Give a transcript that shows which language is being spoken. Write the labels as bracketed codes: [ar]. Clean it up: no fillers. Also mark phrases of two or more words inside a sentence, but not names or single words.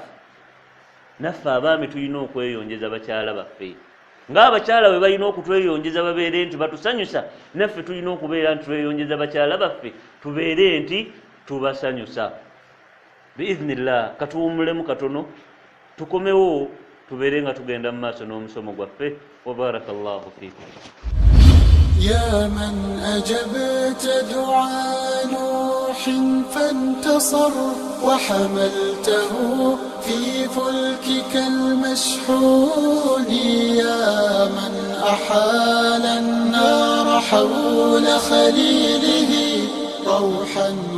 [lg] Naffe abaami tulina okweyonjeza bakyala baffe ng'abakyala bwe balina okutweyonjeza babeere nti batusanyusa, naffe tulina okubeera nti tweyonjeza bakyala baffe tubeere nti tubasanyusa. Biiznillah, katuwumulemu katono tukomewo, tubeere nga tugenda mu maaso n'omusomo gwaffe. [ar] وبارك الله فيكم. يا من أجبت دعاء نوح فانتصر وحملته في فلكك المشحون، يا من أحال النار حول خليله روحا